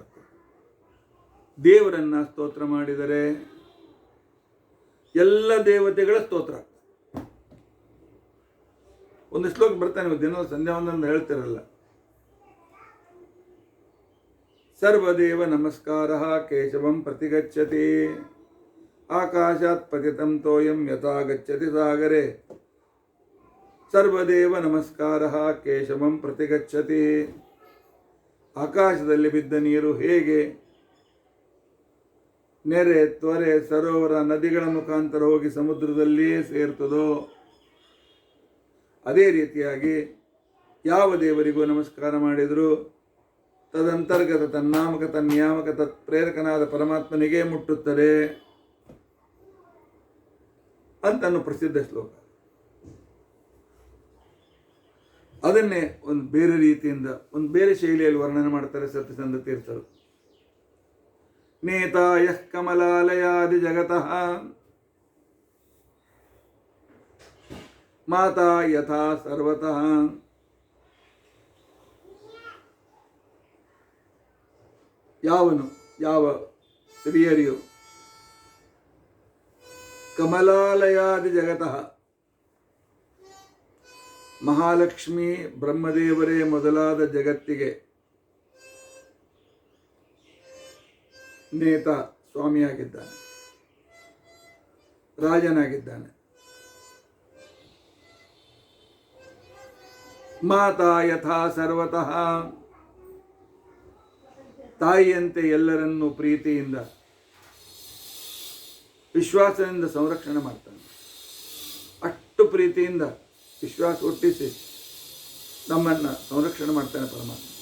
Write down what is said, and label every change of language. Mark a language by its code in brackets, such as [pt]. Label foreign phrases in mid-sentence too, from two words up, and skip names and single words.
[kn] ದೇವರನ್ನ ಸ್ತೋತ್ರ ಮಾಡಿದರೆ ಎಲ್ಲ ದೇವತೆಗಳ ಸ್ತೋತ್ರ. ಒಂದು ಶ್ಲೋಕ ಬರ್ತಾನೆ, ದಿನ ಸಂಧ್ಯಾ ಒಂದೊಂದು ಹೇಳ್ತಿರಲ್ಲ. [sa] ಸರ್ವದೇವ ನಮಸ್ಕಾರ ಕೇಶವಂ ಪ್ರತಿಗಚ್ಚತಿ ಆಕಾಶಾತ್ ಪತಿತಂ ತೋಯಂ ಯಥಾ ಗಚ್ಚತಿ ಸಾಗರೆ. ಸರ್ವದೇವ ನಮಸ್ಕಾರ ಕೇಶವಂ ಪ್ರತಿಗಚ್ಚತಿ. [kn] ಆಕಾಶದಲ್ಲಿ ಬಿದ್ದ ನೀರು ಹೇಗೆ ನೆರೆ, ತ್ವರೆ, ಸರೋವರ, ನದಿಗಳ ಮುಖಾಂತರ ಹೋಗಿ ಸಮುದ್ರದಲ್ಲಿಯೇ ಸೇರ್ತದೋ ಅದೇ ರೀತಿಯಾಗಿ ಯಾವ ದೇವರಿಗೂ ನಮಸ್ಕಾರ ಮಾಡಿದರೂ ತದಂತರ್ಗತ ತನ್ನಾಮಕ ತನ್ನಿಯಾಮಕ ತತ್ಪ್ರೇರಕನಾದ ಪರಮಾತ್ಮನಿಗೆ ಮುಟ್ಟುತ್ತದೆ ಅಂತನ್ನು ಪ್ರಸಿದ್ಧ ಶ್ಲೋಕ. ಅದನ್ನೇ ಒಂದು ಬೇರೆ ರೀತಿಯಿಂದ, ಒಂದು ಬೇರೆ ಶೈಲಿಯಲ್ಲಿ ವರ್ಣನೆ ಮಾಡ್ತಾರೆ ಸತ್ಯಚಂದ್ರ ತೀರ್ಥರು. [sa] ನೇತಾ ಯಃ ಕಮಲಾಲಯಾದಿ ಜಗತಃ ಮಾತಾ ಯಥಾ ಸರ್ವತಃ. [kn] ಯಾವನು, ಯಾವ ಸ್ತ್ರೀಯರಿಯು [sa] ಕಮಲಾಲಯಾದಿ ಜಗತಃ, [kn] ಮಹಾಲಕ್ಷ್ಮಿ ಬ್ರಹ್ಮದೇವರೇ ಮೊದಲಾದ ಜಗತ್ತಿಗೆ ನೇತ ಸ್ವಾಮಿಯಾಗಿದ್ದಾನೆ, ರಾಜನಾಗಿದ್ದಾನೆ. [sa] ಮಾತಾ ಯಥಾ ಸರ್ವತಃ, [kn] ತಾಯಿಯಂತೆ ಎಲ್ಲರನ್ನೂ ಪ್ರೀತಿಯಿಂದ ವಿಶ್ವಾಸದಿಂದ ಸಂರಕ್ಷಣೆ ಮಾಡ್ತಾನೆ. ಅಷ್ಟು ಪ್ರೀತಿಯಿಂದ ವಿಶ್ವಾಸ ಹುಟ್ಟಿಸಿ ನಮ್ಮನ್ನು ಸಂರಕ್ಷಣೆ ಮಾಡ್ತಾನೆ ಪರಮಾತ್ಮ.